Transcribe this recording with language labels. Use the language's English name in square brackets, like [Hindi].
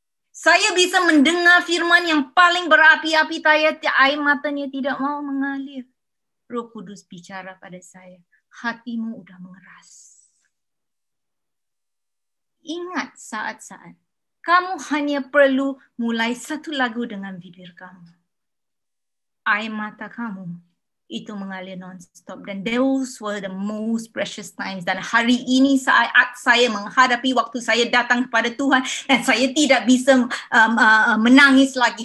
[Indonesian] Saya bisa mendengar firman yang paling berapi-api, air matanya tidak mau mengalir. Roh Kudus bicara pada saya, hatimu udah mengeras. Ingat saat-saat, kamu hanya perlu mulai satu lagu dengan bibir kamu. Air mata kamu itu mengalir non-stop. Dan [English] those were the most precious times. [Indonesian] Dan hari ini saat saya menghadapi waktu saya datang kepada Tuhan, dan saya tidak bisa menangis lagi.